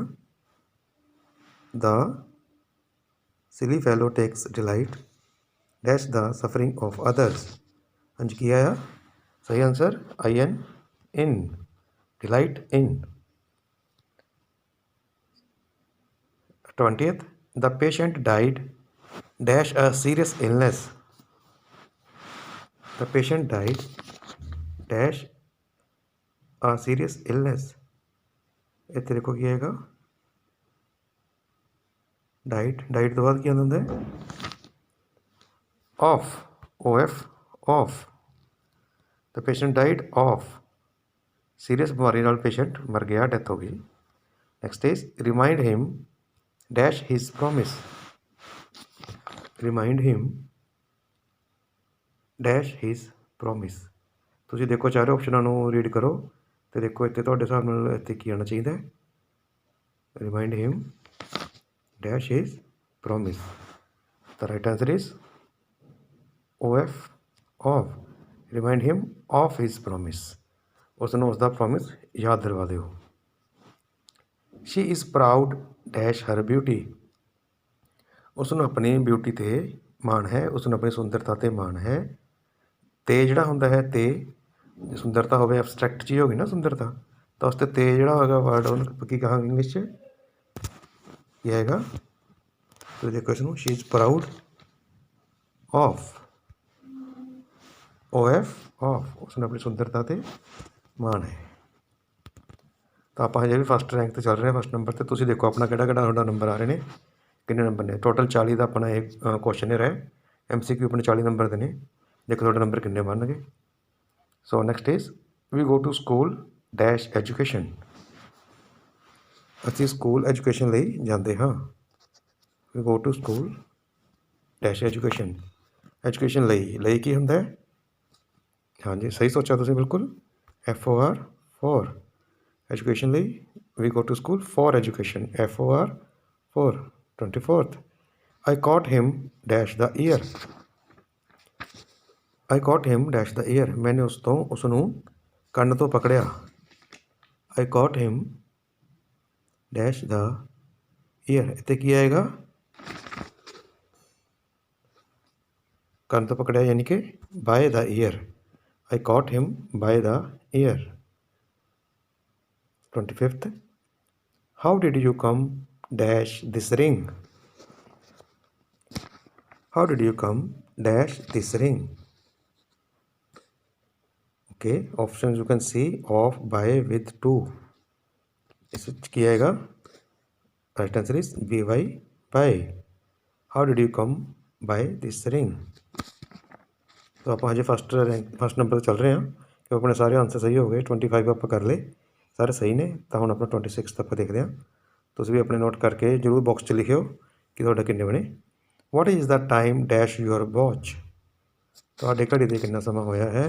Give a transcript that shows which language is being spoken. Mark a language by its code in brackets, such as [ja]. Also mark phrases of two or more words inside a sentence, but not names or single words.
[en] the silly fellow takes delight dash the suffering of others. [pa] ਹਾਂਜੀ, ਕੀ ਆਇਆ ਸਹੀ ਆਂਸਰ? [en] in, in, delight in. 20th, the patient died dash a serious illness. The patient died dash a serious illness. [pa] ਇੱਥੇ ਦੇਖੋ ਕੀ ਆਏਗਾ? ਡਾਈਟ ਤੋਂ ਬਾਅਦ ਕੀ ਆਉਂਦਾ ਹੁੰਦਾ ਹੈ? [en] of, of, of. the patient died of, [pa] ਸੀਰੀਅਸ ਬੀਮਾਰੀ ਨਾਲ ਪੇਸ਼ੈਂਟ ਮਰ ਗਿਆ, ਡੈਥ ਹੋ ਗਈ। [en] next is remind him dash his promise. remind him dash his promise. [pa] ਤੁਸੀਂ ਦੇਖੋ ਚਾਰੇ ਆਪਸ਼ਨਾਂ ਨੂੰ ਰੀਡ ਕਰੋ ਅਤੇ ਦੇਖੋ ਇੱਥੇ ਤੁਹਾਡੇ ਹਿਸਾਬ ਨਾਲ ਇੱਥੇ ਕੀ ਆਉਣਾ ਚਾਹੀਦਾ ਹੈ? [en] remind him dash his promise. the right answer is of, of. remind him of his promise. [pa] ਉਸ ਨੂੰ ਉਸਦਾ ਪ੍ਰੋਮਿਸ ਯਾਦ ਦਿਲਵਾ ਦਿਓ। [en] she is proud dash her beauty. [pa] ਉਸ ਨੂੰ ਆਪਣੀ ਬਿਊਟੀ 'ਤੇ ਮਾਣ ਹੈ, ਉਸ ਨੂੰ ਆਪਣੀ ਸੁੰਦਰਤਾ 'ਤੇ ਮਾਣ ਹੈ। ਤੇ ਜਿਹੜਾ ਹੁੰਦਾ ਹੈ, ਤੇ ਸੁੰਦਰਤਾ ਹੋਵੇ, ਐਬਸਟਰੈਕਟ ਚੀਜ਼ ਹੋ ਗਈ ਨਾ ਸੁੰਦਰਤਾ, ਤਾਂ ਉਸ 'ਤੇ ਜਿਹੜਾ ਹੋਏਗਾ ਵਰਡ ਉਹਨੂੰ ਕੀ ਕਹਾਂਗੇ ਇੰਗਲਿਸ਼ 'ਚ? ਕੀ ਆਏਗਾ? ਤੁਸੀਂ ਦੇਖੋ ਇਸ ਨੂੰ, [en] she is proud of, of, of. [pa] ਉਸ ਨੂੰ ਆਪਣੀ ਸੁੰਦਰਤਾ 'ਤੇ ਮਾਣ ਹੈ। ਤਾਂ ਆਪਾਂ ਹਜੇ ਵੀ [en] first rank [pa] 'ਤੇ ਚੱਲ ਰਹੇ ਹਾਂ, [en] first number [pa] 'ਤੇ। ਤੁਸੀਂ ਦੇਖੋ ਆਪਣਾ ਕਿਹੜਾ ਤੁਹਾਡਾ ਨੰਬਰ ਆ ਰਹੇ ਨੇ, ਕਿੰਨੇ ਨੰਬਰ ਨੇ? ਟੋਟਲ 40 ਦਾ ਆਪਣਾ ਇਹ ਕੁਐਸਚਨ ਹੈ। MCQ ਆਪਣੇ 40 ਨੰਬਰ ਦੇ ਨੇ। ਦੇਖੋ ਤੁਹਾਡੇ ਨੰਬਰ ਕਿੰਨੇ ਬਣ ਗਏ। [en] so next is we go to school dash education. [pa] ਅਸੀਂ ਸਕੂਲ ਐਜੂਕੇਸ਼ਨ ਲਈ ਜਾਂਦੇ ਹਾਂ। [en] we go to school dash education. [pa] ਐਜੂਕੇਸ਼ਨ ਲਈ ਕੀ ਹੁੰਦਾ ਹੈ? ਹਾਂਜੀ, ਸਹੀ ਸੋਚਿਆ ਤੁਸੀਂ ਬਿਲਕੁਲ। [en] FOR, ਫੋਰ। ਐਜੂਕੇਸ਼ਨ ਲਈ we go to school for education, for, for. 24th, I caught him dash the ear. I caught him dash the ear. [pa] मैंने ਉਸ ਨੂੰ ਕੰਨ ਤੋਂ ਪਕੜਿਆ। [en] I caught him dash the ear। [pa] ਇੱਥੇ ਕੀ ਆਏਗਾ? ਕੰਨ ਤੋਂ ਪਕੜਿਆ ਯਾਨੀ ਕਿ by the ear। [en] I caught him by the ear। 25th, how did you come dash this ring? How did you come dash this ring? Okay, options you can see of, by, with, to। [pa] ਇਸ ਕੀ ਆਏਗਾ? [en] right answer is by, by. how did you come by this ring. [pa] ਤੋ ਆਪ ਹਜੇ [en] first number [pa] 'ਤੇ ਚੱਲ ਰਹੇ ਹਾਂ, ਕਿ ਆਪਣੇ ਸਾਰੇ ਆਨਸਰ ਸਹੀ ਹੋ ਗਏ। 25 ਆਪਾਂ ਕਰ ਲਏ, ਸਾਰੇ ਸਹੀ ਨੇ। ਤਾਂ ਹੁਣ ਆਪਣਾ 26 ਆਪਾਂ ਦੇਖਦੇ ਹਾਂ। ਤੁਸੀਂ ਵੀ ਆਪਣੇ ਨੋਟ ਕਰਕੇ ਜ਼ਰੂਰ ਬਾਕਸ 'ਚ ਲਿਖਿਓ ਕਿ ਤੁਹਾਡੇ ਕਿੰਨੇ ਬਣੇ। [en] what is the time dash your watch. [pa] ਤੁਹਾਡੇ ਘੜੀ ਦੇ ਕਿੰਨਾ ਸਮਾਂ ਹੋਇਆ ਹੈ?